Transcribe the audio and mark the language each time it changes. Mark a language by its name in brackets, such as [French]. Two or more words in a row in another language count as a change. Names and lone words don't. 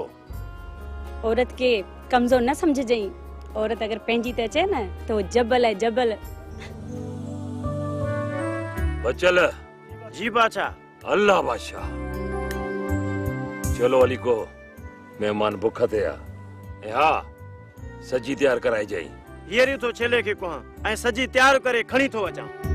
[Sindhi] औरत के कमज़ोर न समझजई। औरत अगर पंहिंजी त अचे न त वो जबल है जबल। बचल जी बादशाह। अल्लाह बादशाह। चलो अली को मेहमान भुख ते आ। ऐं हा सजी तैयार कराई जाई। हीअर तो छेले खे कोहा ऐं सजी तैयार करे खणी थो अचां।